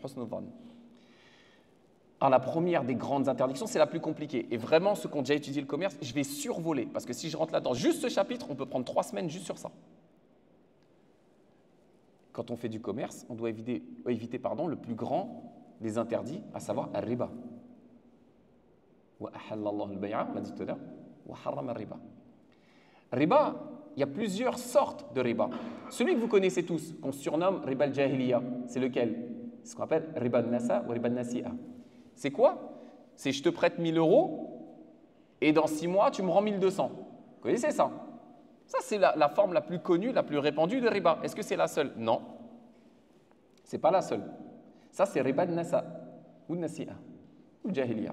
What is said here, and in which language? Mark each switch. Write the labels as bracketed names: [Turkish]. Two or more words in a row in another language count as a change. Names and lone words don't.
[French] Alors, la première des grandes interdictions, c'est la plus compliquée. Et vraiment, ceux qui ont déjà étudié le commerce, je vais survoler. Parce que si je rentre là-dedans, juste ce chapitre, on peut prendre 3 semaines juste sur ça. Quand on fait du commerce, on doit éviter le plus grand des interdits, à savoir al-riba. [Arabic] وأحل الله البيع, [French] on l'a dit tout à l'heure, [Arabic] وحرم الربا. [French] Riba, il y a plusieurs sortes de riba. Celui que vous connaissez tous, qu'on surnomme [Arabic] ربا الجاهلية, [French] c'est lequel? C'est ce qu'on appelle [Arabic] ربا النساء [French] ou [Arabic] ربا النسيئة. [French] C'est quoi? C'est je te prête 1000 € et dans 6 mois, tu me rends 1200. Vous connaissez ça? Ça, c'est la forme la plus connue, la plus répandue de riba. Est-ce que c'est la seule? Non. Ce n'est pas la seule. Ça, c'est [Arabic] ربا النساء [French] ou al-nasi'a ou al-jahiliya.